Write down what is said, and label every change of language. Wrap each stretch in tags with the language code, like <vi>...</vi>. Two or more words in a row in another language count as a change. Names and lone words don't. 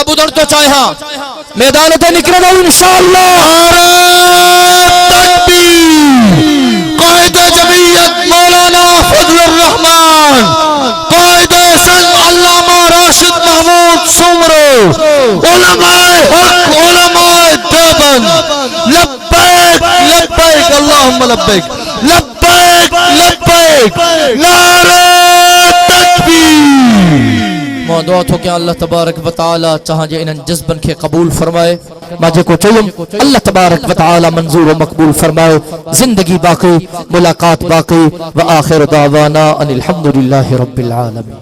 <sd>ٻڌڻ ٿو چاهيان ميدان تي نڪرندو انشاءالله. قائد جمعيت مولانا فضل الرحمان، قائد سنڌ علامه راشد محمود سومرو، علماء حق، علماء ديوبند,</sd> <ar>لبيك لبيك اللهم لبيك، لبيك لبيك,</ar> <ur>نعرہ تکبیر.</ur> <sd>مان دعا ٿو ڪيان</sd> <ar>الله تبارك وتعالى</ar> <sd>چاهه جي انهن جذبن کي قبول فرمائي. مان جيڪو چيم</sd> <ar>الله تبارك وتعالى</ar> <sd>منظور و مقبول فرمائي.</sd> <ur>زندگی باقی، ملاقات باقی.</ur> <ar>وآخر دعوانا أن الحمد لله رب العالمين.</ar>